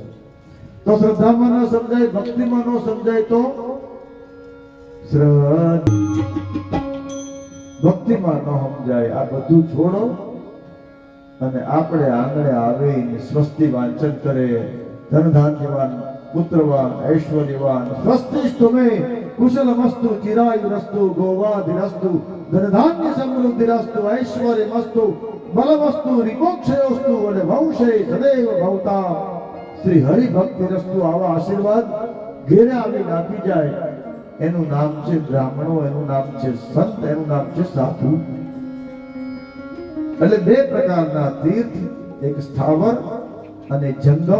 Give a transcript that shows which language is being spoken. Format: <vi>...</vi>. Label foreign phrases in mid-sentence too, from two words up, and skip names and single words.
<gu>તો શ્રદ્ધામાં ન સમજાય, ભક્તિમાં ન સમજાય તો ભક્તિમાં ન સમજાય. આ બધું છોડો અને આપણે આંગણે આવે સ્વસ્તિ વાંચન કરે,</gu> <sa>धन धान्यवान् पुत्रवान् ऐश्वर्यवान स्वस्तिष्ठुमे कुशलमस्तु चिरायुरस्तु गोवाधिरस्तु धन धान्य समृद्धिरस्तु ऐश्वर्यमस्तु बलमस्तु रिपोक्षयोस्तु</sa> <gu>અને</gu> <sa>वंशे सदैव भवता श्री हरि भक्तिरस्तु</sa> <gu>આવા આશીર્વાદ ઘેરે આવીને આપી જાય એનું નામ છે બ્રાહ્મણો, એનું નામ છે સંત, એનું નામ છે સાધુ. એટલે બે પ્રકારના તીર્થ, એક સ્થાવર અને જંગમ.</gu>